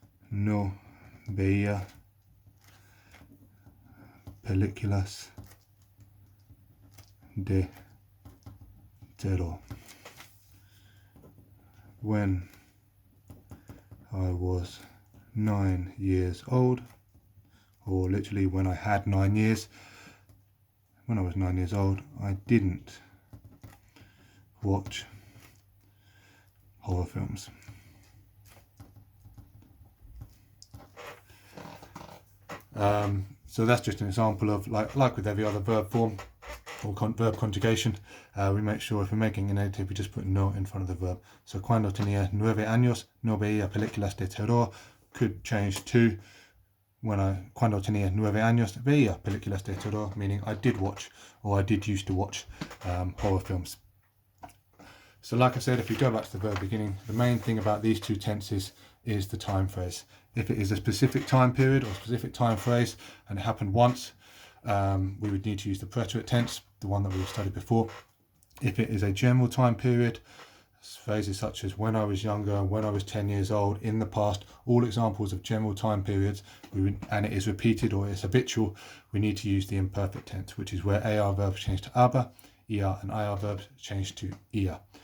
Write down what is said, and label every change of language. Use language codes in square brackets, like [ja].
[es] no veía películas de terror. [en] When I was 9 years old, or literally when I had 9 years, when I was 9 years old, I didn't watch horror films. So that's just an example of, like with every other verb form or verb conjugation, we make sure if we're making a negative, we just put no in front of the verb. So [es] cuando tenía 9 años no veía películas de terror [en] could change to [es] cuando tenía 9 años veía películas de terror, [en] meaning I did watch, or I did used to watch horror films. So like I said, if you go back to the verb beginning, the main thing about these two tenses is the time phrase. If it is a specific time period or specific time phrase and it happened once, we would need to use the preterite tense, the one that we've studied before. If it is a general time period, phrases such as when I was younger, when I was 10 years old, in the past, all examples of general time periods, and it is repeated or it's habitual, we need to use the imperfect tense, which is where AR verbs change to aber, ER and IR verbs change to ER.